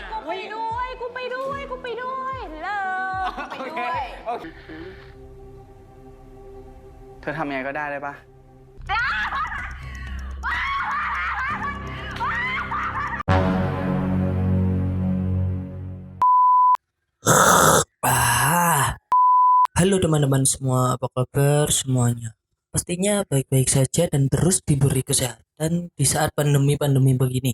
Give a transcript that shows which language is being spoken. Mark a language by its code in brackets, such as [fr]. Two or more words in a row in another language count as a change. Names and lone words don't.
[th] ด้วยกูไปด้วยกูไปด้วยเลิกกูไปด้วย โอเคเธอทำยังไงก็ได้ปะ [id] Halo teman-teman semua, apa kabar semuanya? Pastinya baik-baik saja dan terus diberi kesehatan di saat pandemi-pandemi begini.